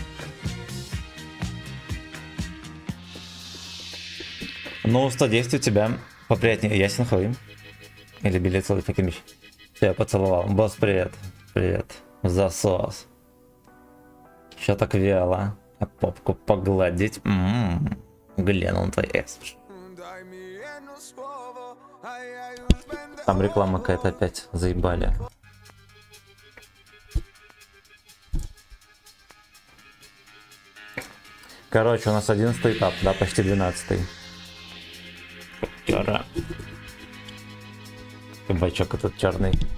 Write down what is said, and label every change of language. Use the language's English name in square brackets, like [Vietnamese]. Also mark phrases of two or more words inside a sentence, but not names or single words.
[Russian] Ну, 110 у тебя поприятнее. Ясен хуй. Или билет целый Факимич. Я поцеловал. Босс, привет. Привет. Засос. Чё так вяло? А попку погладить? Глянул твой эс. [Polish] Дай mi jedno słowo, a ja już będę [Russian] Там реклама какая-то опять. Заебали. Короче, у нас 11 этап, да, почти 12. Чара. Кабачок этот черный.